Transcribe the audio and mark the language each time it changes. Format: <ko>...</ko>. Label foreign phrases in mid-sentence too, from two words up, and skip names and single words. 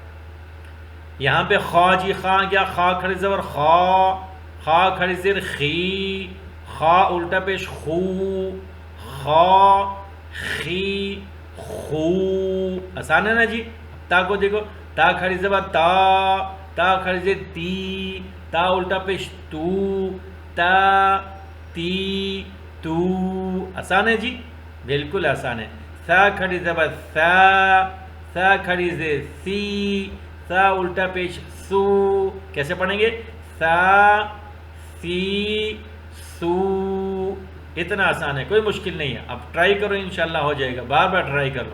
<ur>یہاں پہ خا جی، خا کیا؟ خا کھڑی زبر خا، خا کھڑی زیر خی، خا الٹا پیش خو، خا خی خو. آسان ہے نا جی. تا کو دیکھو، تا کھڑی زبر تا، تا کھڑی زیر تی، تا الٹا پیش تو، تا تی تو. آسان ہے جی، بالکل آسان ہے. سا کھڑی زبر سا، سا کھڑی زیر سی، سا الٹا پیش سو. کیسے پڑھیں گے؟ سا سی سو. اتنا آسان ہے، کوئی مشکل نہیں ہے. اب ٹرائی کرو، انشاءاللہ ہو جائے گا، بار بار ٹرائی کرو.</ur>